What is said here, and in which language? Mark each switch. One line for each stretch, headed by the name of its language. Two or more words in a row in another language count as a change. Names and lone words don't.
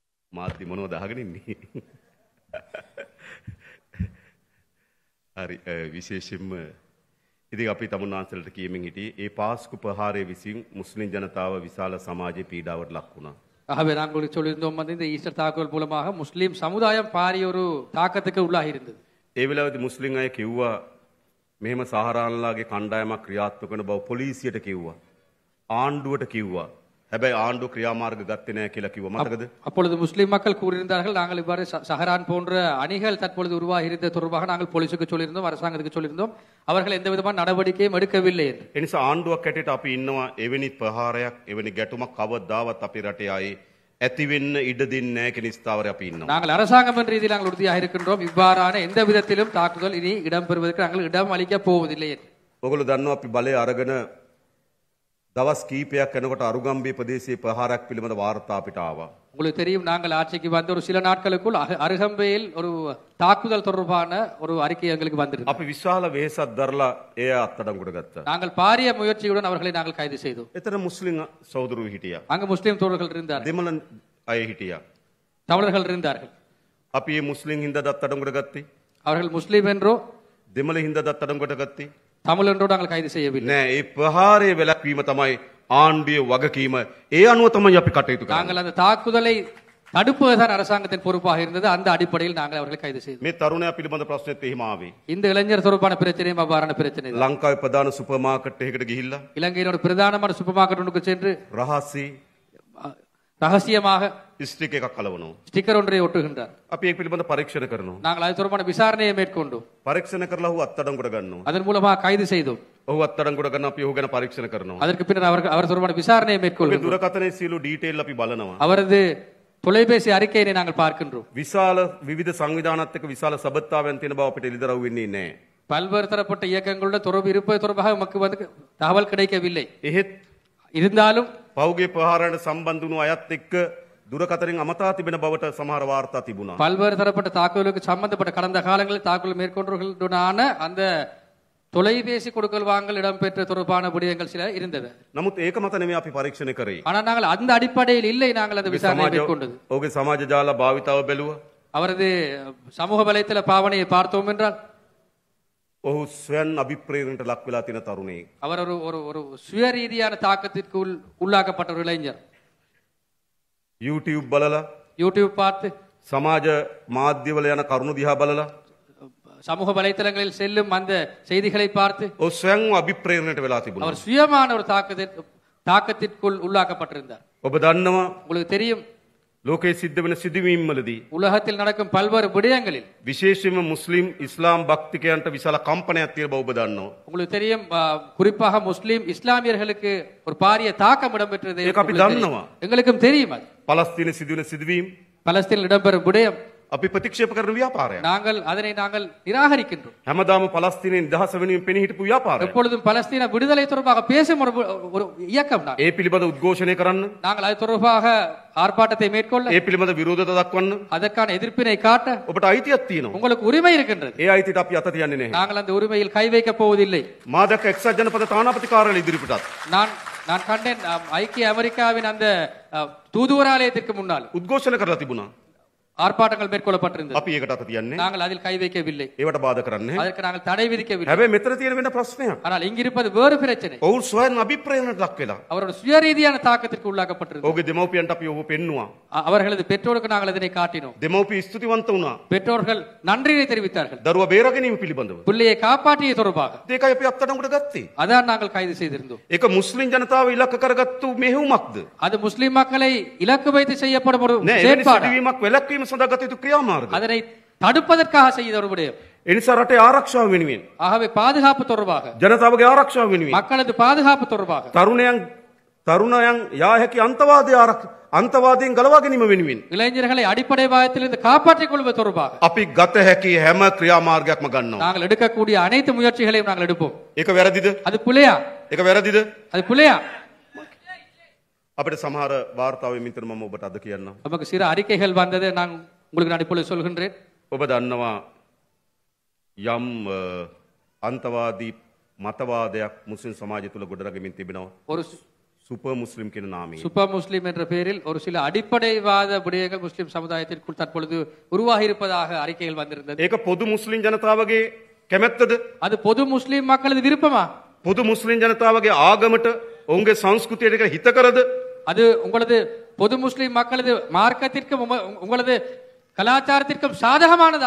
Sinhala: මාධ්‍ය මොනවද අහගෙන ඉන්නේ? හරි විශේෂයෙන්ම ඉතින් අපි තමුන්නාන්සලට කියමින් හිටියේ ඒ පාස්කු ප්‍රහාරය විසින් මුස්ලිම් ජනතාව විශාල සමාජයේ පීඩාවට ලක් වුණා.
Tamil: ஆகவே நாங்கள் சொல்லியிருந்தோம் வந்து இந்த ஈஸ்டர் தாக்குதல் மூலமாக முஸ்லீம் சமுதாயம் பாரிய ஒரு தாக்கத்துக்கு உள்ளாகி இருந்தது.
Sinhala: ඒ වෙලාවේදී මුස්ලිම් අය කිව්වා මෙහෙම සහරාන්ලාගේ කණ්ඩායමක් ක්‍රියාත්මක වෙන බව පොලිසියට කිව්වා. ආණ්ඩුවට කිව්වා. හැබැයි ආණ්ඩුව ක්‍රියාමාර්ග ගත්තේ නැහැ කියලා කිව්වා. මතකද?
Tamil: அப்பொழுது முஸ்லிம் மக்கள் கூறியிருந்தார்கள் நாங்கள் இவ்வாறு சஹரான் போன்ற அணிகள் தற்பொழுது உருவாகி இருந்த தொடர்பாக நாங்கள் போலீசுக்கு சொல்லியிருந்தோம், அரசாங்கத்துக்கு சொல்லியிருந்தோம். அவர்கள் எந்த விதமான நடவடிக்கையும் எடுக்கவில்லை என்று.
Sinhala: ඒ නිසා ආණ්ඩුවක් හැටියට අපි ඉන්නවා එවැනි ප්‍රහාරයක් එවැනි ගැටුමක් කවදාවත් අපේ රටේ ආයේ ඇති වෙන්න ඉඩ දෙන්නේ නැහැ කියන ස්ථාවරය අපි ඉන්නවා.
Tamil: நாங்கள் அரசாங்கம் என்ற ரீதியில் நாங்கள் உறுதியாக இருக்கின்றோம். இவ்வாறான எந்த விதத்திலும் தாக்குதல் இனி இடம்பெறுவதற்கு நாங்கள் இடம் அளிக்க போவதில்லை என்று.
Sinhala: ඔගොල්ලෝ දන්නවා අපි බලය අරගෙන දවස් කීපයක් යනකොට අරුගම්බේ ප්‍රදේශයේ ප්‍රහාරයක් පිළිබඳ වාර්තා අපිට ආවා.
Tamil: உங்களுக்கு தெரியும் நாங்கள் ஆட்சிக்கு வந்த ஒரு சில நாட்களுக்குள் அருகம்பையில் ஒரு தாக்குதல் தொடர்பான ஒரு அறிக்கை எங்களுக்கு வந்திருந்தது.
Sinhala: අපි විශාල වෙහෙසක් දරලා ඒ අත්අඩංගුවට ගත්තා.
Tamil: நாங்கள் பாரிய முயற்சியுடன் அவர்களை நாங்கள் கைது செய்தோம்.
Sinhala: එතන මුස්ලිම් සහෝදරයෝ හිටියා.
Tamil: அங்கு முஸ்லிம் தோழர்கள் இருந்தார்கள்,
Sinhala: දෙමළ අය හිටියා.
Tamil: தமிழர்கள் இருந்தார்கள்.
Sinhala: අපි මේ මුස්ලිම් හින්දා අත්අඩංගුවට ගත්තේ.
Tamil: அவர்கள் முஸ்லிம் என்றோ
Sinhala: දෙමළ හින්දා අත්අඩංගුවට ගත්තේ.
Tamil: தமிழ் என்றோ நாங்கள் கைது செய்யவில்லை.
Sinhala: නෑ ඒ ප්‍රහාරයේ වැළැක්වීම තමයි ආණ්ඩුවේ වගකීම. ඒ අනුව තමයි අපි කටයුතු කරන්නේ.
Tamil: நாங்கள் அந்த தாக்குதலை தடுப்பதுதான் அரசாங்கத்தின் பொறுப்பாக இருந்தது. அந்த அடிப்படையில் நாங்கள் அவர்களை கைது செய்தோம்.
Sinhala: මේ තරුණයා පිළිබඳ ප්‍රශ්නෙත් එහෙම ආවේ.
Tamil: இந்த இளைஞர் தொடர்பான பிரச்சனையும் அவ்வாறான பிரச்சனை தான்.
Sinhala: ලංකාවේ ප්‍රධාන
English: super market
Sinhala: එකකට ගිහිල්ලා
Tamil: இலங்கையின் ஒரு பிரதானமான
English: super market
Tamil: ஒன்றுக்கு சென்று
Sinhala: රහසී
Tamil: ரகசியமாக
Sinhala: ස්ටික් එකක් කලවනවා.
Tamil: ஸ்டிக்கர் ஒன்றை ஒட்டுகின்றார்.
Sinhala: අපි ඒක පිළිබඳ පරීක්ෂණ කරනවා.
Tamil: நாங்கள் அது தொடர்பான விசாரணையை மேற்கொண்டோம்.
Sinhala: පරීක්ෂණ කරලා ඔහු අත්අඩංගුවට ගන්නවා.
Tamil: அதன் மூலமாக கைது செய்தோம்.
Sinhala: ඔහු අත්අඩංගුවට ගන්න අපි ඔහු ගැන පරීක්ෂණ කරනවා.
Tamil: அதற்கு பின்னர் அவர் தொடர்பான விசாரணையை
Sinhala: ඔහුගේ
Tamil: மேற்கொள்கிறோம்.
Sinhala: දුරකථනයේ සියලු ඩීටේල් අපි බලනවා.
Tamil: அவரது தொலைபேசி அறிக்கையினை நாங்கள் பார்க்கின்றோம்.
Sinhala: විශාල විවිධ සංවිධානත් එක්ක විශාල සබත්තාවයන් තියෙන බව අපිට එළිදරව් වෙන්නේ නැහැ.
Tamil: பல்வேறு தரப்பட்ட இயக்கங்களோட தொடர்பு இருப்பது தொடர்பாக நமக்கு வந்து தகவல் கிடைக்கவில்லை.
Sinhala: එහෙත්
Tamil: இருந்தாலும்
Sinhala: පෞගේ ප්‍රහාරයට සම්බන්ධ වුණු අයත් එක්ක දුරකථනින් අමතා තිබෙන බවට සමහර වාර්තා තිබුණා.
Tamil: பல்வேறு தரப்பட்ட தாக்குதலுக்கு சம்பந்தப்பட்ட கடந்த காலங்களில் தாக்குதல் மேற்கொண்டவர்களுடனான அந்த தொலைபேசி கொடுக்கல் வாங்கல் இடம்பெற்ற தொடர்பான விடயங்கள் சில இருந்தது.
Sinhala: නමුත් ඒක මත නෙමෙයි අපි පරීක්ෂණය කරේ.
Tamil: ஆனால் நாங்கள் அந்த அடிப்படையில் இல்லை நாங்கள் அந்த விசாரணை மேற்கொண்டது.
Sinhala: ඔහුගේ සමාජ ජාල භාවිතාව බැලුවා.
Tamil: அவரது சமூக வலைத்தள பாவனையை பார்த்தோம் என்றால்
Sinhala: ඔහු ස්වයන් අභිප්‍රේරණයට ලක් වෙලා තියෙන තරුණයෙක්.
Tamil: அவர் ஒரு ஒரு ஒரு சுயரீதியான தாக்கத்திற்கு உள்ளாக்கப்பட்ட ஒரு இளைஞர்.
Sinhala: YouTube බලලා
Tamil: யூடியூப் பார்த்து
Sinhala: සමාජ මාධ්‍යවල යන කරුණු දිහා බලලා
Tamil: சமூக வலைத்தளங்களில் செல்லும் அந்த செய்திகளை பார்த்து
Sinhala: ඔහු ස්වයන්ව අභිප්‍රේරණයට වෙලා තිබුණා.
Tamil: அவர் சுயமான ஒரு தாக்கத்திற்குள் உள்ளாக்கப்பட்டிருந்தார்.
Sinhala: ඔබ දන්නවා
Tamil: உங்களுக்கு தெரியும்
Sinhala: ලෝකයේ සිද්ධ වෙන සිදුවීම් වලදී
Tamil: உலகத்தில் நடக்கும் பல்வேறு விடயங்களில்
Sinhala: විශේෂයෙන්ම මුස්ලිම් ඉස්ලාම් භක්තිකයන්ට විශාල කම්පනයක් තියෙන බව ඔබ දන්නවා.
Tamil: உங்களுக்கு தெரியும் குறிப்பாக முஸ்லிம் இஸ்லாமியர்களுக்கு ஒரு பாரிய தாக்கம் இடம்பெற்றது.
Sinhala: ඒක අපි දන්නවා.
Tamil: எங்களுக்கும் தெரியும் அது.
Sinhala: පලස්තීනයේ සිදුවෙන සිදුවීම්
Tamil: பலஸ்தீனில் இடம்பெறும் விடயம்
Sinhala: අපි ප්‍රතික්ෂේප කරන ව්‍යාපාරයක්.
Tamil: நாங்கள் நிராகரிக்கின்றோம்.
Sinhala: හැමදාම පලස්තීනයේ නිදහස වෙනුවෙන් පෙනී හිටපු ව්‍යාපාරයක්.
Tamil: எப்பொழுதும் பலஸ்தீன விடுதலை தொடர்பாக பேசும் ஒரு இயக்கம் தான்.
Sinhala: ඒ පිළිබඳ උද්ඝෝෂණය කරන්න,
Tamil: நாங்கள் அது தொடர்பாக ஆர்ப்பாட்டத்தை மேற்கொள்ள,
Sinhala: ඒ පිළිබඳ විරෝධතා දක්වන්න
Tamil: அதற்கான எதிர்ப்பினை காட்ட
Sinhala: ඔබට අයිතියක් තියෙනවා.
Tamil: உங்களுக்கு உரிமை இருக்கின்றது.
Sinhala: ඒ අයිතියට අපි අත තියන්නේ නැහැ.
Tamil: நாங்கள் அந்த உரிமையில் கை வைக்க போவதில்லை.
Sinhala: මා දැක්ක එක්සත් ජනපද තානාපති කාර්යාලය ඉදිරිපිටත්
Tamil: நான் கண்டேன் ஐக்கிய அமெரிக்காவின் அந்த தூதுவராலயத்திற்கு முன்னால்
Sinhala: උද්ඝෝෂණ කරලා තිබුණා.
Tamil: ஆர்ப்பாட்டங்கள் மேற்கொள்ளப்பட்டிருந்தது.
Sinhala: අපි ඒකට අත තියන්නේ.
Tamil: நாங்கள் அதில் கை வைக்கவில்லை.
Sinhala: ඒවට බාධා කරන්නේ.
Tamil: அதற்கு நாங்கள் தடை விதிக்கவில்லை.
Sinhala: හැබැයි මෙතන තියෙන වෙන ප්‍රශ්නයක්.
Tamil: ஆனால் இங்கிருப்பது வேறு பிரச்சனை.
Sinhala: ඔවුන් ස්වයන් අභිප්‍රේරණයට ලක් වෙලා.
Tamil: அவரோட சுயரீதியான தாக்கத்திற்கு உள்ளாக்கப்பட்டிருந்தது.
Sinhala: ඔහුගේ දෙමව්පියන්ට අපි ඔහු පෙන්නුවා.
Tamil: அவர்களது பெற்றோருக்கு நாங்கள் அதனை காட்டினோம்.
Sinhala: දෙමව්පිය ස්තුතිවන්ත වුණා.
Tamil: பெற்றோர்கள் நன்றியை தெரிவித்தார்கள்.
Sinhala: දරුවා බේරාගැනීම පිළිබඳව.
Tamil: பிள்ளையை காப்பாற்றிய தொடர்பாக.
Sinhala: ඒකයි අපි අත්අඩංගුවට ගත්තේ.
Tamil: அதான் நாங்கள் கைது செய்திருந்தோம்.
Sinhala: ඒක මුස්ලිම් ජනතාව ඉලක්ක කරගත්තු මෙහෙයුමක්ද?
Tamil: அது முஸ்லிம் மக்களை இலக்கு வைத்து செய்யப்படும் ஒரு
Sinhala: නෑ, එවැනි
Tamil: செயற்பாடு.
Sinhala: සිදුවීමක් වැළැක්වීම සඳහා ගත යුතු ක්‍රියාමාර්ග.
Tamil: அதனை தடுப்பதற்காக செய்த ஒரு விடயம்.
Sinhala: ඒ නිසා රටේ ආරක්ෂාව වෙනුවෙන්,
Tamil: ஆகவே பாதுகாப்பு தொடர்பாக,
Sinhala: ජනතාවගේ ආරක්ෂාව වෙනුවෙන්,
Tamil: மக்களது பாதுகாப்பு தொடர்பாக,
Sinhala: තරුණයන් යා හැකි අන්තවාදයෙන් ගලවා ගැනීම වෙනුවෙන්
Tamil: இளைஞர்களை அடிப்படைவாதத்திலிருந்து காப்பாற்றிக் கொள்வது தொடர்பாக
Sinhala: අපි ගත හැකි හැම ක්‍රියාමාර්ගයක්ම ගන්නවා.
Tamil: நாங்கள் எடுக்கக்கூடிய அனைத்து முயற்சிகளையும் நாங்கள் எடுப்போம்.
Sinhala: ඒක වැරදිද?
Tamil: அது புலையா?
Sinhala: ඒක වැරදිද?
Tamil: அது புலையா?
Sinhala: අපිට සමහර වාර්තාවෙ මිතර මම ඔබට අද කියන්නම්.
Tamil: நமக்கு சில அறிக்கைகள் வந்தது. நான் உங்களுக்கு நான் இப்பொழுது சொல்கின்றேன்.
Sinhala: ඔබ දන්නවා යම් අන්තවාදී මතවාදයක් මුස්ලිම් සමාජය තුළ ගොඩනගමින් තිබෙනවා.
Tamil: ஒரு
Sinhala: සුපර් මුස්ලිම් කියන නාමයෙන්.
Tamil: சூப்பர் முஸ்லிம் என்ற பெயரில் ஒரு சில அடிப்படைவாத விடயங்கள் முஸ்லிம் சமுதாயத்திற்குள் தற்பொழுது உருவாகி இருப்பதாக அறிக்கைகள் வந்திருந்தது.
Sinhala: ඒක පොදු මුස්ලිම් ජනතාවගේ කැමැත්තද?
Tamil: அது பொது முஸ்லிம் மக்களது விருப்பமா?
Sinhala: පොදු මුස්ලිම් ජනතාවගේ ආගමට ඔවුන්ගේ සංස්කෘතියට ඒක හිත කරද?
Tamil: அது உங்களது பொது முஸ்லிம் மக்களது மார்க்கத்திற்கும் உங்களது கலாச்சாரத்திற்கும் சாதகமானதா?